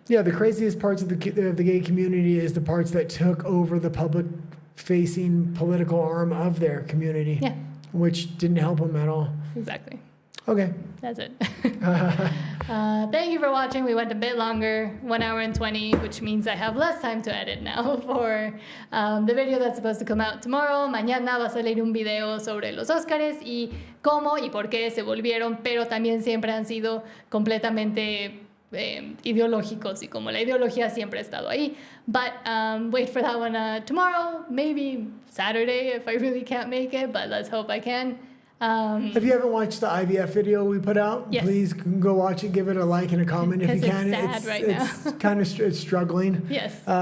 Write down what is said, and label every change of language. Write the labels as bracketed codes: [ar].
[en] Yeah, the craziest parts of the gay community is the parts that took over the public-facing political arm of their community, which didn't help them at all. Exactly. Okay. That's it. Thank you for watching. We went a bit longer, 1 hour and 20, which means I have less time to edit now for the video that's supposed to come out tomorrow. [es] Mañana va a salir un video sobre los Óscares y cómo y por qué se volvieron, pero también siempre han sido completamente ideológicos y como la ideología siempre ha estado ahí. [en] But wait for that one tomorrow, maybe Saturday if I really can't make it, but let's hope I can. If you haven't watched the IVF video we put out, please go watch it, give it a like and a comment if you can. It's sad right now. It's kind of struggling. Yes.